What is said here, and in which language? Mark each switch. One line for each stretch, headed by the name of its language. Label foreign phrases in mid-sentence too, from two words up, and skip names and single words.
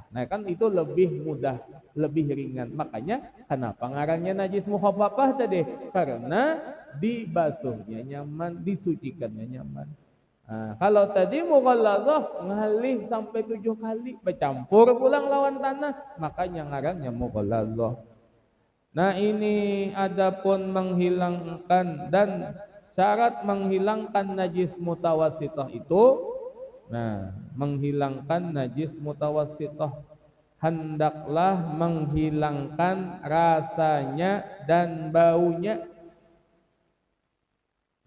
Banjar: Nah, kan itu lebih mudah, lebih ringan. Makanya kenapa ngarannya najis mukhaffafah tadi? Karena dibasuhnya nyaman, disucikannya nyaman. Nah, kalau tadi mughallazah ngalih sampai 7 kali bercampur pulang lawan tanah, makanya ngarannya mughallazah. Nah, ini adapun menghilangkan dan syarat menghilangkan najis mutawassithah itu, nah, menghilangkan najis mutawassithah hendaklah menghilangkan rasanya dan baunya.